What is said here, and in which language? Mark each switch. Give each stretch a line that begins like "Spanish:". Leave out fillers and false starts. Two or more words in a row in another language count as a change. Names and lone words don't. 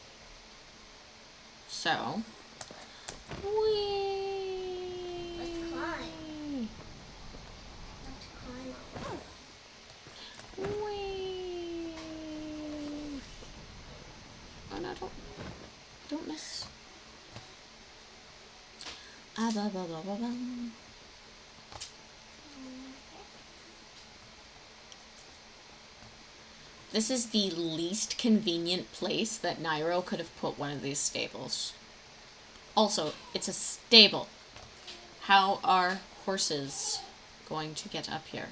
English: So... Whee! Let's climb. Let's climb up. Whee! Oh no, don't miss. Ah, ba, ba, ba, ba, ba. This is the least convenient place that Nairo could have put one of these stables. Also, it's a stable. How are horses going to get up here?